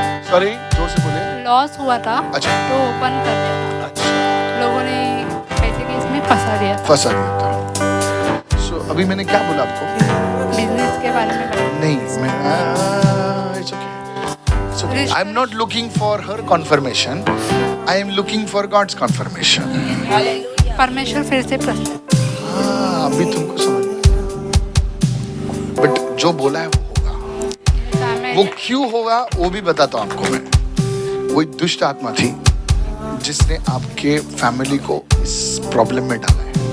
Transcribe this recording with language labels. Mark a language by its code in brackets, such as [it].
[hi] Sorry, जोर से बोले. लॉस हुआ था अच्छा. तो ओपन कर दिया था. अच्छा. लोगों ने पैसे के इसमें फंसा दिया था. फंसा दिया था. So अभी मैंने क्या बोला आपको? बिजनेस के बारे में बताया. नहीं, मैं [en] it's okay. It's okay. I'm not looking for her confirmation. I am looking for God's confirmation. [hi] परमेश्वर फिर से प्रश्न. हाँ, अभी तुमको समझ में आया. But जो बोला है वो होगा. वो क्यों होगा वो भी बताता हूँ आपको मैं. वो एक दुष्ट आत्मा थी जिसने आपके फैमिली को इस प्रॉब्लम में डाला है.